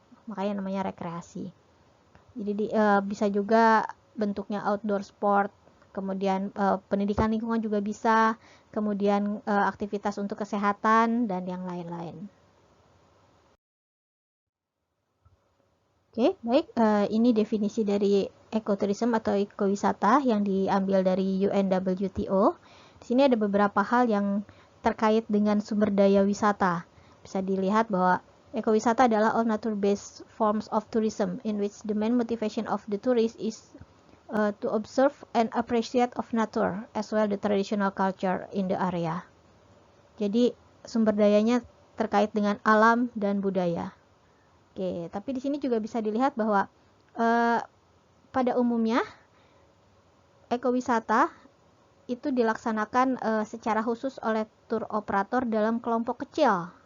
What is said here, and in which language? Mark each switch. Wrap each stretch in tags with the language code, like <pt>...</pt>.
<id>Makanya namanya rekreasi. Jadi bisa juga bentuknya outdoor sport, kemudian pendidikan lingkungan juga bisa, kemudian aktivitas untuk kesehatan dan yang lain-lain. Oke, baik. Ini definisi dari ekoturism atau ekowisata yang diambil dari UNWTO. Di sini ada beberapa hal yang terkait dengan sumber daya wisata. Bisa dilihat bahwa ekowisata adalah</id> <en>all nature-based forms of tourism in which the main motivation of the tourist is to observe and appreciate of nature as well the traditional culture in the area.</en> <id>Jadi sumber dayanya terkait dengan alam dan budaya. Oke, tapi di sini juga bisa dilihat bahwa pada umumnya ekowisata itu dilaksanakan secara khusus oleh tour operator dalam kelompok kecil.</id>